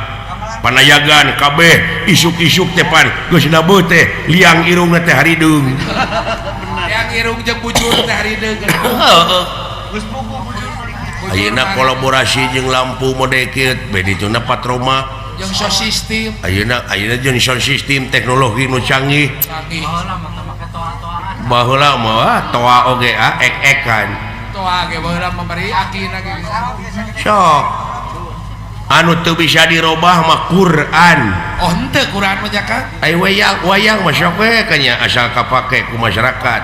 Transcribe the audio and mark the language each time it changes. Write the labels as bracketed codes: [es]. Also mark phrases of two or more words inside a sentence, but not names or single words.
[su] Panayagan kabeh isuk-isuk teh pan geus nabeut teh liang irungna teh harideung. Yang irung jeung bujur teh harideung. Ayeuna kolaborasi jeung lampu mode kieu bedituna patroma [en] Jeung sound system. [su] ayeuna jeung [en] sound system [su] teknologi nu canggih. Canggih. Baheula mah toa oge ek-ekan. Toa ge baheula memberi akina ge. Sok anu teu bisa dirobah mah Quran. Oh henteu Quran mah Kang. Ai wayang mah sok we kanya asal kapake ku masyarakat.